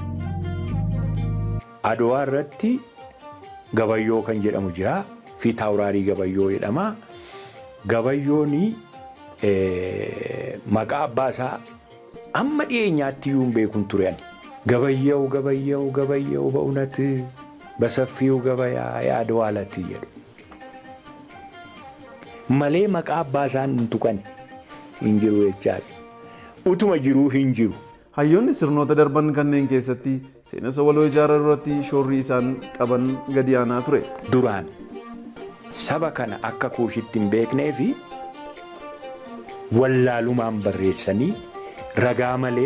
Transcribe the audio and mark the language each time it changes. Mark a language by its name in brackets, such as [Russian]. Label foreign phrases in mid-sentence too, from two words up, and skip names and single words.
[Oromo] Adwaa irratti gabayyoo kan jedhamu jira. Fi taawuraarii gabayyoo jedhama. Gabayyooni maqaa abbaasaa amma dhiyeenyaatti iyyuu hin beekun turan. Gabayyoo [Amharic] በእውነት በሰፊው ገበያ የአድዋ ዕለት ይየዱ [Oromo] malee maqaa abbaasaa hin tuqan hin jiru jechaadha. Utuma jiruu hin jiru. Hayyoonni sirnoota darban kanneen keessatti seenessa waloo ijaaruu irratti shoorri isaan qaban gadi aanaa ture. Duraan saba kana akka kuushitti hin beeknee fi wallaalumaan barreessanii ragaa malee.